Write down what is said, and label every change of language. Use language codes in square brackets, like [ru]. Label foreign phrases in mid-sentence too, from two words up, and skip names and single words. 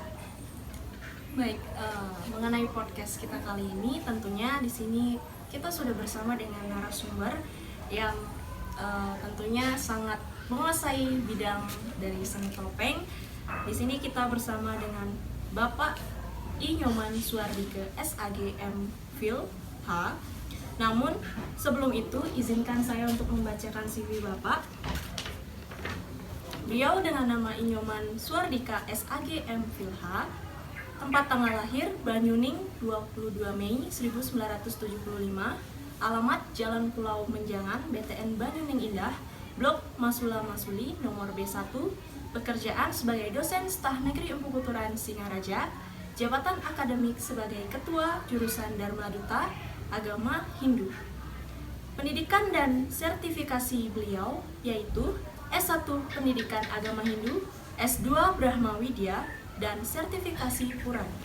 [id] Baik, mengenai podcast kita kali ini, tentunya di sini kita sudah bersama dengan narasumber yang tentunya sangat menguasai bidang dari seni topeng. Di sini kita bersama dengan Bapak I. Nyoman Suardike SAGM Phil H. Namun sebelum itu izinkan saya untuk membacakan CV Bapak. Beliau dengan nama I. Nyoman Suardika SAGM Phil H. Tempat tanggal lahir Banyuning 22 Mei 1975. Alamat Jalan Pulau Menjangan, BTN Banyuning Indah, Blok Masula Masuli, nomor B1. Pekerjaan sebagai dosen Tah Negeri Empu Buturan Singaraja. Jabatan akademik sebagai Ketua Jurusan Dharma Duta Agama Hindu. Pendidikan dan sertifikasi beliau yaitu S1 Pendidikan Agama Hindu, S2 Brahma Widya, dan sertifikasi Purana.